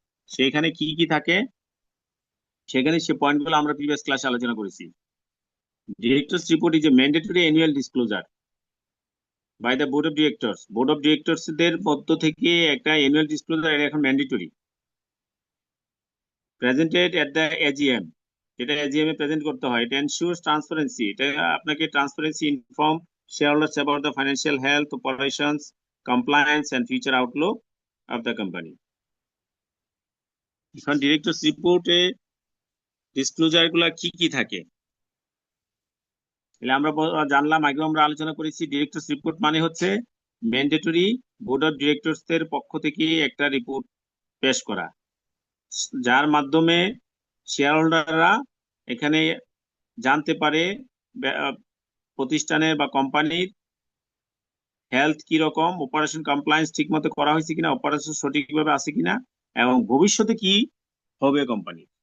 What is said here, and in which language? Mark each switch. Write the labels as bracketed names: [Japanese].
[Bangla] সেখানে কি কি থাকে, সেখানে সে পয়েন্টগুলো আমরা প্রিভিয়াস ক্লাসে আলোচনা করেছি। [English] Directors report is a mandatory annual disclosure by the board of directors. [Bangla] Board of ডিরেক্টরসদের মধ্য থেকে একটা অ্যানুয়াল ডিসক্লোজার, এটা এখন mandatory. [English] presented at the AGM, [Bangla] যেটা এজিএম এ প্রেজেন্ট করতে হয়। [English] এটা ensures transparency, [Bangla] এটা আপনাকে [English] Transparency inform shareholders about the financial health, operations, compliance and future outlook of the company. [Bangla] এখন ডিরেক্টরস রিপোর্টে ডিসক্লোজার গুলা কি কি থাকে, তাহলে আমরা জানলাম। আগেও আমরা আলোচনা করেছি ডিরেক্টরস রিপোর্ট মানে হচ্ছে ম্যান্ডেটরি বোর্ড অফ ডিরেক্টরসদের পক্ষ থেকে একটা রিপোর্ট পেশ করা, যার মাধ্যমে শেয়ার হোল্ডাররা এখানে জানতে পারে প্রতিষ্ঠানের বা কোম্পানির হেলথ কি রকম, অপারেশন কমপ্লায়েন্স ঠিক মতো করা হয়েছে কিনা, অপারেশন সঠিকভাবে আছে কিনা, এবং ভবিষ্যতে কি হবে কোম্পানি।